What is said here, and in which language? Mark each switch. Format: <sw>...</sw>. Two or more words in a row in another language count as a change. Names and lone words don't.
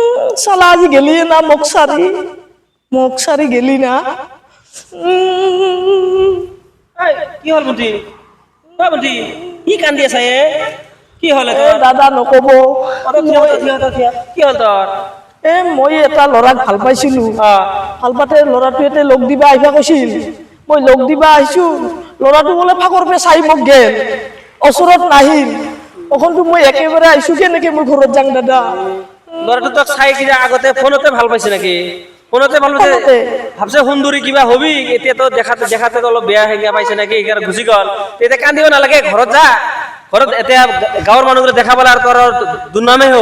<as>শালা আজি গেলি না মুখ সারি গেলি না কি হল বুটি বুটি কি কান্দি আছে কি হলে দাদা নকব কি হল তোর মই এটা ল'ৰাক ভাল পাইছিলো ভাল পাতে ল'ৰাটোৱে লগ দিবা আহিবা কৈছিল মই লগ দিবা আহিছো ল'ৰাটো বোলে ফাকৰ পে চাই মোক গেল ওচৰত নাহিল অখনটো মই একেবাৰে আহিছো কেনেকে মই ঘৰত যাং দাদা ল'ৰাটো তোক চাই কিনে আগতে ফোনতে ভাল পাইছে নেকি ফোনতে ভাল পাইছে ভাবছে সুন্দৰী কিবা হবি এতিয়া তো দেখাতে অলপ বেয়া হৈ গিয়া পাইছে নেকি এইকাৰণে গুচি গল তেতিয়া কান্দিব নালাগে ঘৰত যা ঘৰত এতিয়া গাঁৱৰ মানুহবোৰে দেখা পালে আৰু তোৰ দুৰ্নামে হ'ব</as>